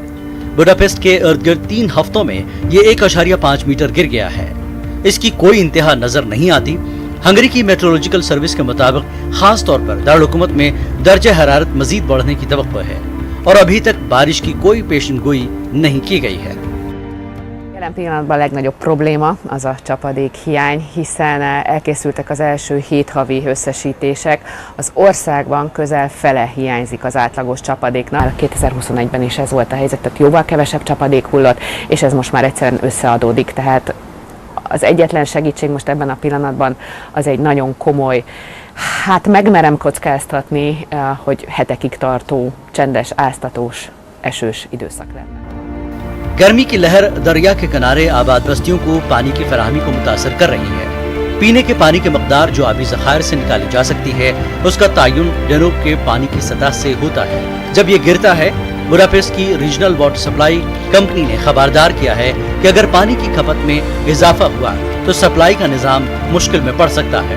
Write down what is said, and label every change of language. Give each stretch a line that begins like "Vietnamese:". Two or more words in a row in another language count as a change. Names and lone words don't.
Urdu: بڈاپیسٹ کے ارد گرد 3 ہفتوں میں یہ 1.5 میٹر گر گیا ہے. اس کی کوئی انتہا نظر نہیں آتی۔ ہنگری کی
English: meteorological service
Urdu: کے مطابق خاص طور پر دارالحکومت میں درجہ حرارت مزید بڑھنے کی توقع ہے اور ابھی تک بارش کی کوئی پیشین گوئی نہیں کی گئی ہے.
Hungarian: Jelen pillanatban a legnagyobb probléma az a csapadékhiány, hiszen elkészültek az első 7 havi összesítések. Az országban közel fele hiányzik az átlagos csapadéknak. 2021-ben is ez volt a helyzet, tehát jóval kevesebb csapadék hullott, és ez most már egyszerűen összeadódik. Tehát az egyetlen segítség most ebben a pillanatban az egy nagyon komoly, hát megmerem kockáztatni, hogy hetekig tartó, csendes, áztatós, esős időszak lenne।
Urdu: گرمی کی لہر دریا کے کنارے آباد بستیوں کو پانی کی فراہمی کو متاثر کر رہی ہے. پینے کے پانی کی مقدار جو آبی ذخائر سے نکالی جا سکتی ہے، اس کا تعین ڈینیوب کے پانی کی سطح سے ہوتا ہے. جب یہ گرتا ہے، بڈاپیسٹ کی
English: regional water supply company
Urdu: نے خبردار کیا ہے کہ اگر پانی کی کھپت میں اضافہ ہوا تو سپلائی کا نظام مشکل میں پڑ سکتا ہے.